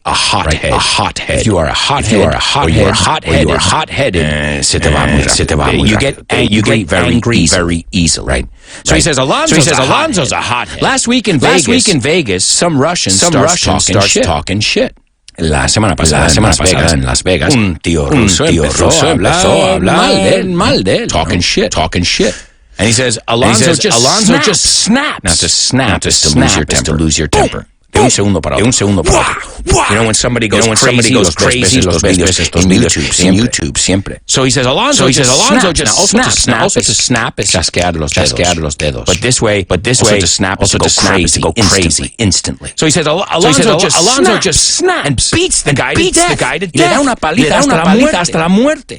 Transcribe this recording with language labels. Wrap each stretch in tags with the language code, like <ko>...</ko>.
<en>A hothead. If you are a hothead, or hot-headed,</en> <es>se te va muy rápido.</es> <en>You get angry very easily. Right? So he says Alonso's a hothead. Last week in Vegas, some Russian starts talking shit.</en> <es>La semana pasada en Las Vegas, un tío ruso empezó a hablar mal de él.</es> <en>Talking shit. And he says, Alonso just snaps. Now to lose your temper.</en> <es>De un segundo para otro.</es> <en>You know when somebody goes crazy,</en> <es>los videos en YouTube siempre.</es> <en>So he says Alonso just snaps. Now also to snap is</en> <es>chasquear los dedos.</es> <en>But this way to snap is to go crazy instantly. So he says Alonso just snaps and beats the guy to death.</en> <es>Le da una paliza hasta la muerte.</es>